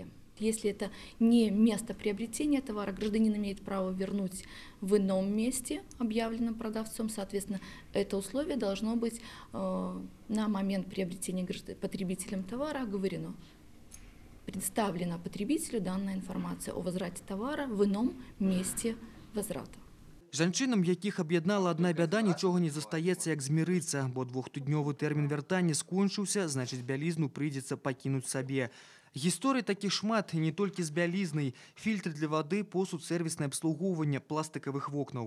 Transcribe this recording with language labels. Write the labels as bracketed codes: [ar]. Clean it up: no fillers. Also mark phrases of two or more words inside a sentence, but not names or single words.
[ru] Если это не место приобретения товара, гражданин имеет право вернуть в ином месте, объявленном продавцом. Соответственно, это условие должно быть на момент приобретения потребителем товара оговорено. Представлена потребителю данная информация о возврате товара в ином месте возврата. [be] Жанчынам, якіх аб'яднала адна бяда, нічога не застаецца, як змірыцца, бо двухтыднёвы тэрмін вяртання скончыўся, значыць, бялізну прыйдзецца пакінуць сабе. Гісторый такіх шмат, і не толькі з бялізнай. Фільтры для вады, посуд, сэрвіснае абслугоўванне пластыкавых вокнаў.